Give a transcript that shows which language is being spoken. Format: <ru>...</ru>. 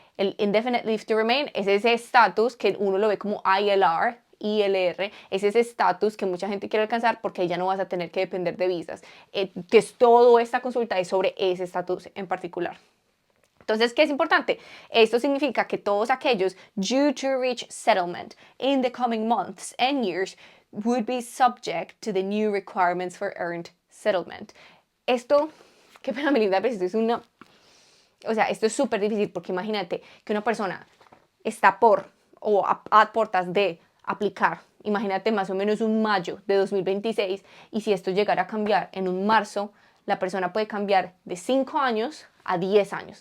<es>El indefinite leave to remain es ese estatus que uno lo ve como ILR, es ese estatus que mucha gente quiere alcanzar porque ya no vas a tener que depender de visas. Entonces, toda esta consulta es sobre ese estatus en particular. Entonces, ¿qué es importante? Esto significa que todos aquellos</es> <en>due to reach settlement in the coming months and years would be subject to the new requirements for earned settlement.</en> <es>Esto, qué pena, Melinda, pero esto es esto es súper difícil porque imagínate que una persona está a puertas de aplicar. Imagínate más o menos un mayo de 2026 y si esto llegara a cambiar en un marzo, la persona puede cambiar de 5 años a 10 años.</es>